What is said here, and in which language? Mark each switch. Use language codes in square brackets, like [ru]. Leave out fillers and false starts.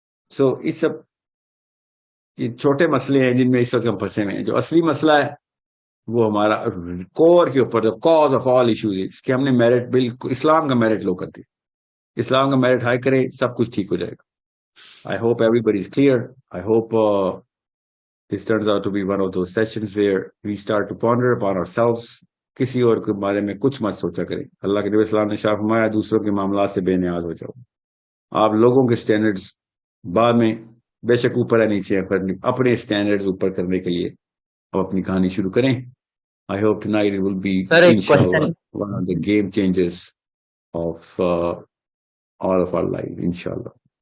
[en] so it's [ur] یہ چھوٹے مسئلے ہیں جن میں اس وقت ہم پھنسے ہوئے ہیں. جو اصلی مسئلہ ہے وہ ہمارا کور کے اوپر [en] cause of all issues is [ur] کہ ہم نے میرٹ بالکل اسلام کا میرٹ لو کر دیا. اسلام کا میرٹ ہائی کرے سب کچھ ٹھیک ہو جائے گا. [en] I hope everybody is clear. I hope this turns out to be one of those sessions where we start to ponder upon ourselves. [ur] کسی اور کے بارے میں کچھ مت سوچا کریں. اللہ کے نبی اسلام نے شاہ فرمایا دوسروں کے معاملات سے بے نیاز ہو جاؤ. آپ لوگوں کے سٹینڈرڈز بعد میں بے شک اوپر ہے نیچے ہے, اپنے سٹینڈرڈز اوپر کرنے کے لیے اب اپنی کہانی شروع کریں. [en] I hope tonight it will be, [ur] سر ایک [en] inshallah, question one of the game changers of all of our life, inshallah.